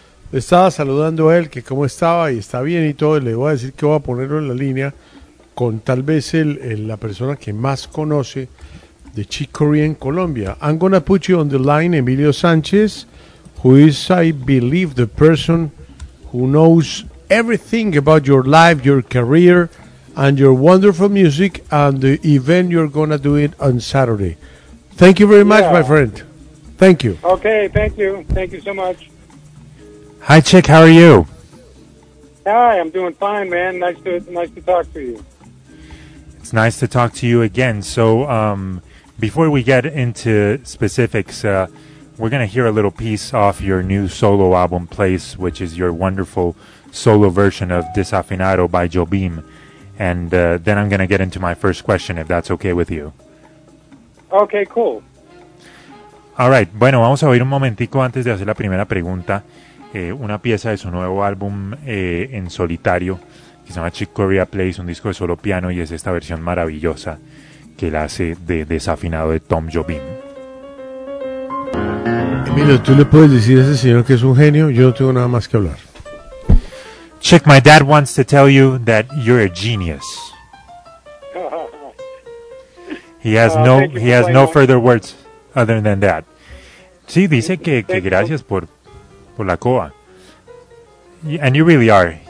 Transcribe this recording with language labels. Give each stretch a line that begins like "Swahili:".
Spanish: Le estaba saludando a él, que cómo estaba y está bien y todo. Y le voy a decir que voy a ponerlo en la línea con tal vez la persona que más conoce de Chick Corea en Colombia.
English: I'm gonna put you on the line, Emilio Sánchez, who is, I believe, the person who knows everything about your life, your career, and your wonderful music, and the event you're going to do it on Saturday. Thank you very much, my friend. Thank you. Okay, thank you. Thank you so much. Hi, Chick. How are you? Hi, I'm doing fine, man. Nice to talk to you. It's nice to talk to you again. So before we get into specifics, we're going to hear a little piece off your new solo album, Place, which is your wonderful solo version of Desafinado by Jobim, and then I'm going to get into my first question, if that's okay with you. Okay, cool. All right.
Spanish: Bueno, vamos a oír un momentico antes de hacer la primera pregunta, una pieza de su nuevo álbum en solitario, que se llama Chick Corea Plays, un disco de solo piano, y es esta versión maravillosa que él hace de desafinado de Tom Jobim. Emilio, tú le puedes decir a ese señor que es un genio, yo no tengo nada más que hablar.
English: Chick, my dad wants to tell you that you're a genius. He has no further words other than that.
Spanish: Sí, dice que gracias por la coa.
English: And you really are.